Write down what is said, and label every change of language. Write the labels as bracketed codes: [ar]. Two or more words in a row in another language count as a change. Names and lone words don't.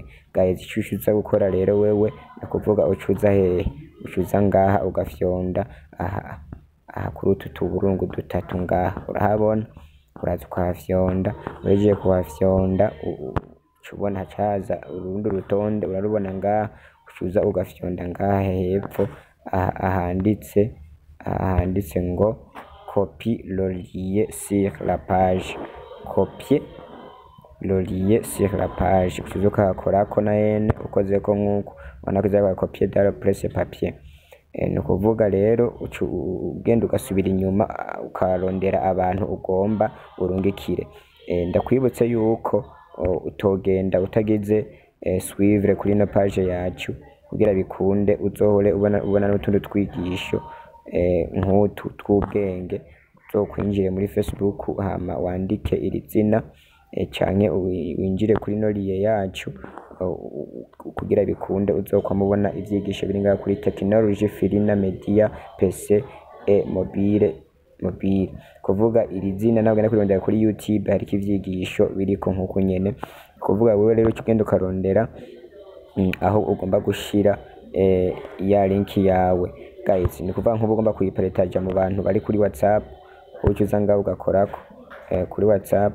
[rn] Guys icushiza gukora rero wewe nakuvuga ucuza ucuza ngaha ugafyonda aha kuri utu tuburungu dutatu ngaha urahabona, uraza ukahafyonda, wejeje kuhafyonda ubona hacaza urundi rutonde urarubona ngaha, ucuza ugafyonda ngaha hepfo ahanditse ngo [fr] copie le lien sur la page, copier le lien sur la page, [rn] ucuza ukahakorako na yene ukozeko nk'uko ubona ko uza [fr] copier dans le presse papier. [rn] Ni ukuvuga rero ugenda ugasubira inyuma ukarondera abantu ugomba urungikire. Ndakwibutse yuko utogenda utagize suivre kuri no page yacu kugira bikunde uzohore ubona n'utundi twigisho nk'utu tw'ubwenge, uzokwinjire muri Facebook hama wandike iri zina canke winjire kuri no lien yacu kugira bikunde uzokwamubona ivyigisho biri ngaha kuri technologie Filina Media [fr] PC et mobile. [rn] Kuvuga iri zina nawe genda kurondera kuri YouTube hariko ivyigisho biriko nkuko nyene. Kuvuga wewe rero ukigenda ukarondera aho ugomba gushira ya link yawe. Guys ni kuvuga nk'ubu ugomba kuyipartager mu bantu bari kuri WhatsApp, ucuza ngaho ugakorako kuri WhatsApp.